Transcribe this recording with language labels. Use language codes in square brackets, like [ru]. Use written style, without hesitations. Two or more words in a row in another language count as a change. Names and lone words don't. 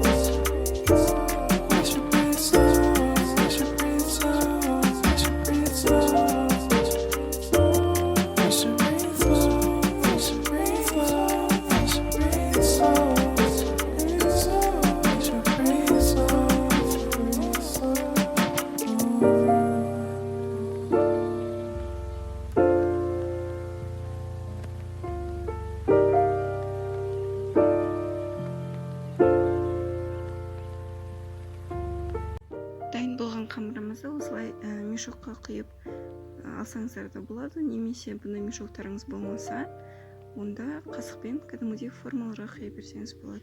[en] We should breathe slow, we should breathe slow, we should breathe slow. We should breathe slow, we should breathe slow, we should breathe slow. We should breathe slow, breathe slow. [kk] Дайын болған қамырымызды осылай мешокқа құйып алсаңыздар да болады, немесе бұндай мешоктарыңыз болмаса, онда қасықпен кәдімгідей формаларға құя берсеңіз болады.